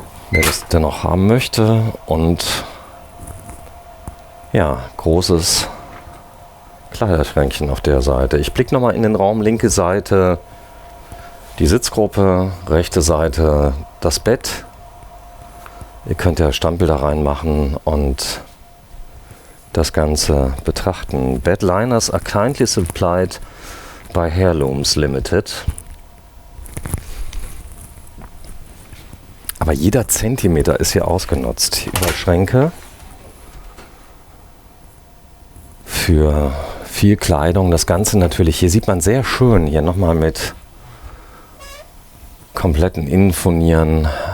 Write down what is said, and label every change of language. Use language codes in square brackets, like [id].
[de] Wer das denn noch haben möchte. Und ja, großes Kleiderschränkchen auf der Seite. Ich blicke nochmal in den Raum, linke Seite die Sitzgruppe, rechte Seite das Bett. Ihr könnt ja Standbilder reinmachen und das Ganze betrachten. [en] Bed liners are kindly supplied by Heirlooms Limited. [de] Aber jeder Zentimeter ist hier ausgenutzt. Hier überall Schränke für viel Kleidung. Das Ganze natürlich, hier sieht man sehr schön, hier nochmal mit kompletten Innenfurnieren.